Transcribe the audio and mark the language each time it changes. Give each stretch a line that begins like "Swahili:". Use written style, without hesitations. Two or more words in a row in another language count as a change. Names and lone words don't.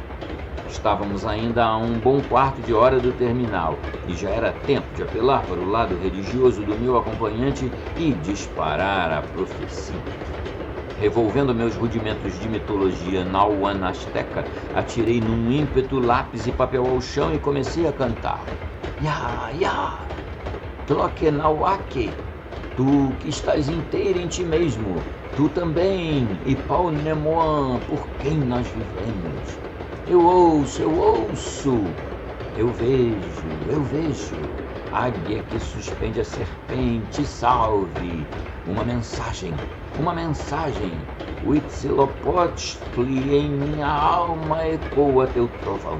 Portuguese: Estávamos ainda a um bom quarto de hora do terminal, e já era tempo de apelar para o lado religioso do meu acompanhante e disparar a profecia. Revolvendo meus rudimentos de mitologia Nauan Azteca, atirei num ímpeto lápis e papel ao chão e comecei a cantar.
Nahuatl languages: Ya, ya, Tlokenauake,
Portuguese: tu que estás inteira em ti mesmo, tu também, e Pau Nemoan, por quem nós vivemos. Eu ouço, eu vejo, águia que suspende a serpente, salve, uma mensagem, Huitzilopochtli, em minha alma ecoa teu trovão.